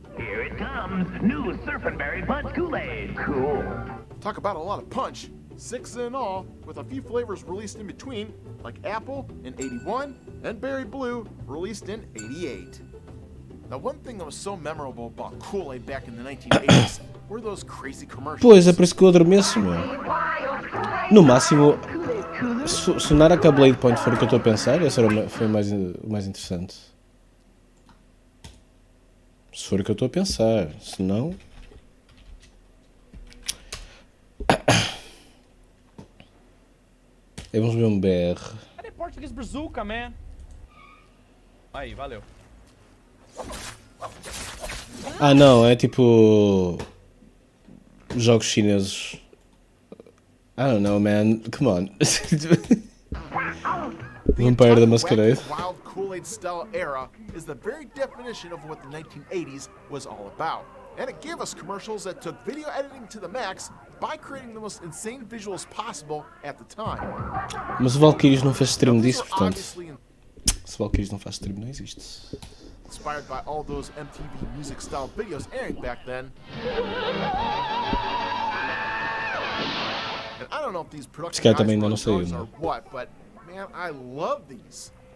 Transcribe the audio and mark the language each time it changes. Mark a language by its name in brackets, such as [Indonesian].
[English] Here it comes, new Surfin' Berry Punch Kool-Aid. Cool. Talk about a lot of punch. 6 in all, with a few flavors released in between, like apple in 81 and berry blue released in 88. Now, one thing that was so memorable about Kool-Aid back in the 1980s were those crazy commercials. [Portuguese] Pois, é por isso que eu adormeço, meu. No máximo, sonar a que a Blade Point for o que eu estou a pensar, esse foi o mais interessante. Se for o que eu estou a pensar, se não... Vamos ver um BR. Cadê Portuguese Bazooka, man? Aí, valeu. Ah não, é tipo... jogos chineses. [English] I don't know, man. Come on. Vampire the Masquerade. Wild Kool-Aid style era is the very definition of what the 1980s was all about. And it gave us commercials that took video editing to the max by creating the most insane visuals possible at the time. [Portuguese] Mas o Valkyries não fez stream disso, portanto. Se o Valkyries não faz stream, não existe. [English] Inspired by all those MTV music style videos airing back then. And I don't know if these production guys are what, but man, I love these.